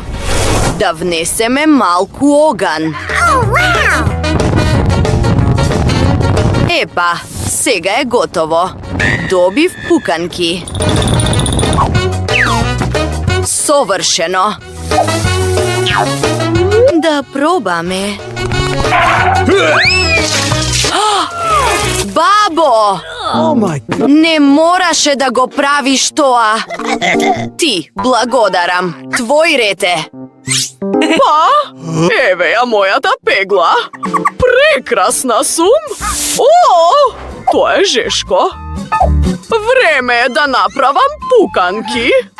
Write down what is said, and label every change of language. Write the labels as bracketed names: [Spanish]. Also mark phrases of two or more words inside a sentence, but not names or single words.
[Macedonian] Да внесеме малку оган. Епа, сега е готово. Добив пуканки. Совршено. Да пробаме. Бабо! [English] Oh my god. [Macedonian] Не мораше да го правиш тоа. Ти, благодарам. Твој ред е. Па, еве ја мојата пегла. Прекрасна сум. О, тоа е жешко. Време е да направам пуканки.